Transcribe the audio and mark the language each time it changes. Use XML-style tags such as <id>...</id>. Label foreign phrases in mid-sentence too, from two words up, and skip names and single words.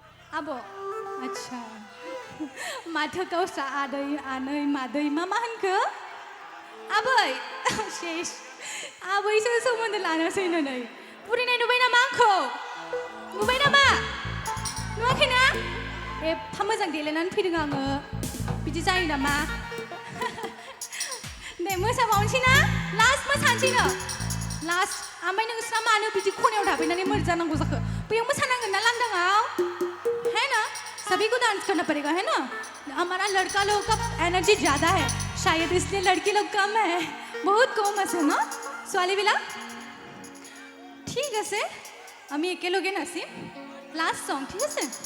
<brx>आब' आच्छा माथो गावस्रा आदै आनै मादै मा होनखो आबै शेष आबैसो सोमोन्दो लानोसैनो नै बुरिनाय नुबाय नामा आंखौ नुबाय नामा नुवाखैना एफा मोजां देलायनानै फैदों आङो बिदि जायो नामा दे मोसाबावनोसै ना लास्ट मोसानोसैनो लास्ट ओमफ्राय नोंस्रा मानो बिदि खनायाव थाफैनानै मोर जानांगौ जाखो बैयाव मोसानांगोन ना लांदाङाव</brx> <hi>है ना सभी को डांस करना पड़ेगा है ना हमारा लड़का लोग का एनर्जी ज़्यादा है शायद इसलिए लड़की लोग कम है बहुत कम</hi> <as>আছে ন ছোৱালীবিলাক ঠিক আছে আমি একেলগে নাচিম লাষ্ট সং ঠিক আছে</as>